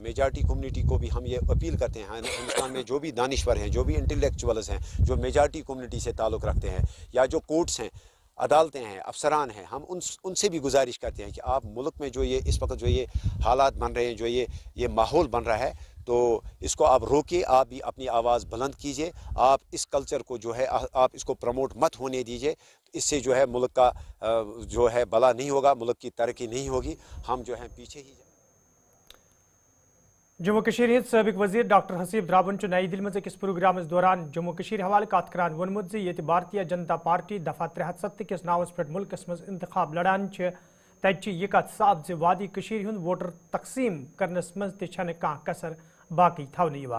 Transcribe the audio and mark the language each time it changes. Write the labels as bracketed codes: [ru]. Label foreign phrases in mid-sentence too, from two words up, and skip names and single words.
[ur] میجارٹی کمیونٹی کو بھی ہم یہ اپیل کرتے ہیں، ہندوستان میں جو بھی دانشور ہیں، جو بھی انٹلیکچوئلز ہیں، جو میجارٹی کمیونٹی سے تعلق رکھتے ہیں، یا جو کورٹس ہیں، عدالتیں ہیں، افسران ہیں، ہم ان سے بھی گزارش کرتے ہیں کہ آپ ملک میں جو یہ اس وقت جو یہ حالات بن رہے ہیں، جو یہ ماحول بن رہا ہے، تو اس کو آپ روکیے، آپ بھی اپنی آواز بلند کیجئے، آپ اس کلچر کو جو ہے آپ اس کو پروموٹ مت ہونے دیجئے. اس سے جو ہے ملک کا جو ہے بھلا نہیں ہوگا، ملک کی ترقی نہیں ہوگی، ہم جو ہیں پیچھے ہی. [ks] جموں کشمیر ہند سابق وزیر ڈاکٹر حسیب درابن نئی دل مز أکس پروگرامس دوران جموں کشمیر حوالہ کت کران وونمت زِ ییٚتہِ بھارتیہ جنتا پارٹی دفعہ 370 کس ناوس پٮ۪ٹھ ملکس مز انتخاب لڑان چھِ، تتہِ چھِ یہِ کتھ صاف زِ وادی کشمیر ہُنٛد ووٹر تقسیم کرنس مز تہِ چھنہٕ کانٛہہ کسر باقی تھاونہٕ یِوان.